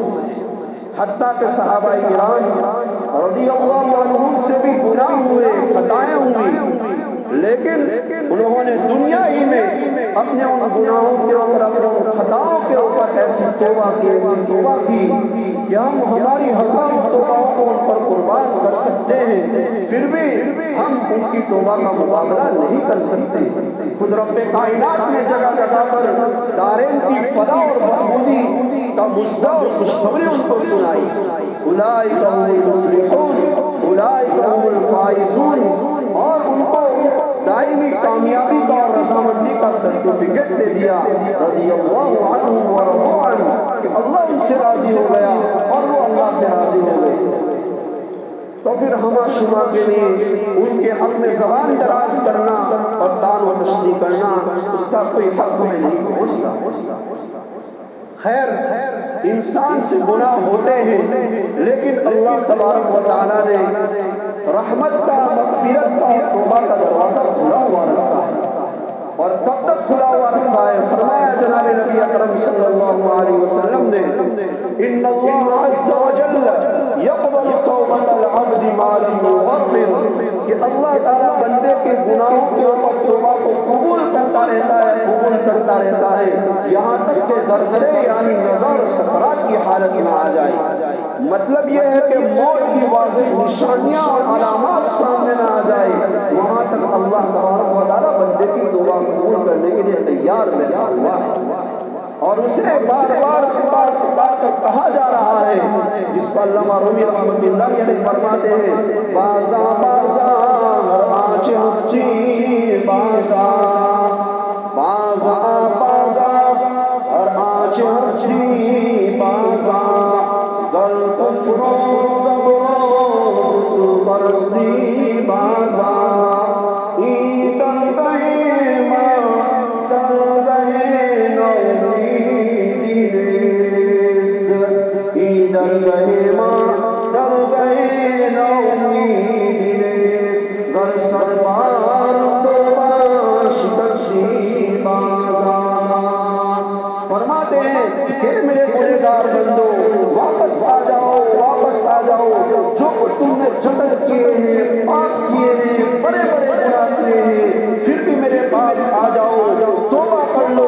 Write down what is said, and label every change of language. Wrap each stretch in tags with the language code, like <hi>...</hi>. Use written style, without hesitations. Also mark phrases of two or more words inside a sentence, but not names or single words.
<ur>حتیٰ کہ صحابہ کرام</ur> <ar>رضی اللہ عنہم</ar> <ur>سے بھی گناہ ہوئے، خطائیں ہوئی، لیکن انہوں نے دنیا ہی میں اپنے ان گناہوں کے اوپر، اپنے ان خطاؤں کے اوپر ایسی توبہ کی کہ ہم ہماری ہزاروں توبہوں کو ان پر قربان کر سکتے ہیں، پھر بھی ہم ان کی توبہ کا مقابلہ نہیں کر سکتے۔ خود رب کائنات نے جگہ جگہ پر دارین کی فلاح اور بہبودی کا مژدہ اور خوشخبری ان کو سنائی۔</ur> <ar>اولئک هم المفلحون، اولئک هم الفائزون،</ar> <ur>اور ان کو دائمی کامیابی کا اور رضامندی کا سرٹیفکیٹ دے دیا،</ur> <ar>رضی اللہ عنہم ورضوا عنہ،</ar> <ur>کہ اللہ ان سے راضی ہو گیا اور وہ اللہ سے راضی ہو گئے۔ تو پھر ہما شما کے لیے ان کے حق میں زبان دراز کرنا اور دان و تشریح کرنا، اس کا کوئی حق ہمیں نہیں پہنچتا۔ خیر، انسان سے گناہ ہوتے ہیں، لیکن اللہ</ur> <ar>تبارک و تعالیٰ</ar> <ur>نے رحمت کا، مغفرت کا اور توبہ کا دروازہ کھلا ہوا رکھا ہے۔ اور کب تک کھلا ہوا رکھا ہے؟ فرمایا جناب نبی اکرم</ur> <ar>صلی اللہ علیہ وسلم</ar> <ur>نے،</ur> <ar>ان اللہ عز وجل یقبل توبۃ العبد ما لم یغفر،</ar> <ur>کہ اللہ تعالیٰ بندے کے گناہوں کے اوپر توبہ کو قبول کرتا رہتا ہے، قبول کرتا رہتا ہے، یہاں تک کہ گردرے یعنی نظر سکرات کی حالت میں آ جائے۔ مطلب یہ ہے کہ موت کی واضح نشانیاں اور علامات سامنے نہ آ جائے، وہاں تک اللہ</ur> <ar>تبارک و تعالیٰ</ar> <ur>بندے کی توبہ قبول کرنے کے لیے تیار بیٹھا ہوا ہے، اور اسے بار بار پکار پکار کر کہا جا رہا ہے، جس کو علامہ رومی</ur> <ar>رحمۃ اللہ علیہ</ar> <ur>فرماتے ہیں،</ur> <fa>بازا بازا ہر آنچ ہستی بازا، بازا بازا ہر آنچ ہستی بازا، گر کفر و گبرو پرستی بازا، این در گئے ماں در گئے نومیدی نیست، این در گئے ماں در گئے نومیدی نیست، گر سربار توبہ شکستی بازا۔</fa> <ur>فرماتے ہیں کہ میرے گنہگار بندو، واپس آ جاؤ، واپس آ جاؤ، جو تم نے جتن کیے ہیں، پاک کیے ہیں، بڑے بڑے گناہ کیے ہیں، پھر بھی میرے پاس آ جاؤ، توبہ کر لو۔</ur>